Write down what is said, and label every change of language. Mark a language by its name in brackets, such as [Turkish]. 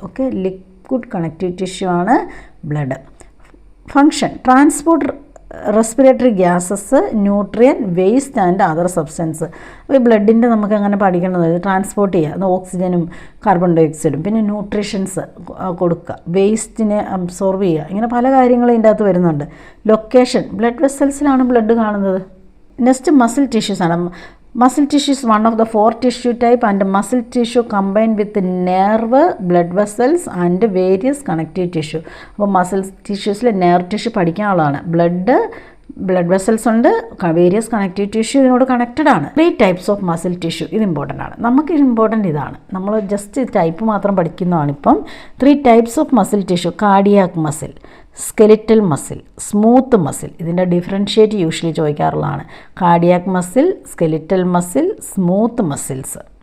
[Malayalam] Okay, liquid connective tissue ആണ് blood. [English] Function transport respiratory gases, nutrient, waste and other substance. [Malayalam] അപ്പോൾ ഈ ബ്ലഡിൻ്റെ നമുക്ക് അങ്ങനെ പഠിക്കേണ്ടത് ട്രാൻസ്പോർട്ട് ചെയ്യുക, അത് ഓക്സിജനും കാർബൺ ഡൈ ഓക്സൈഡും, പിന്നെ ന്യൂട്രീഷൻസ് കൊടുക്കുക, വേസ്റ്റിനെ അബ്സോർവ് ചെയ്യുക, ഇങ്ങനെ പല കാര്യങ്ങളും ഇതിൻ്റെ അകത്ത് വരുന്നുണ്ട്. ലൊക്കേഷൻ ബ്ലഡ് വെസൽസിലാണ് ബ്ലഡ് കാണുന്നത്. നെക്സ്റ്റ് മസിൽ ടിഷ്യൂസ് ആണ്. [English] Muscle tissue is one of the 4 tissue type, and muscle tissue combined with nerve, blood vessels and various connective tissue. [Malayalam] അപ്പോൾ muscle ടിഷ്യൂസിൽ nerve tissue പഠിക്കാനുള്ളതാണ്. Blood, blood vessels ഉണ്ട്, various connective tissue ഇതിനോട് connected ആണ്. 3 types of muscle tissue, ഇത് important ആണ്. നമുക്ക് important ഇതാണ്, നമ്മൾ just type മാത്രം പഠിക്കുന്നതാണ്. ഇപ്പം 3 types of muscle tissue: cardiac muscle, skeletal muscle, smooth muscle. ഇതിൻ്റെ differentiate usually ചോദിക്കാറുള്ളതാണ്. Cardiac muscle, skeletal muscle, smooth muscles.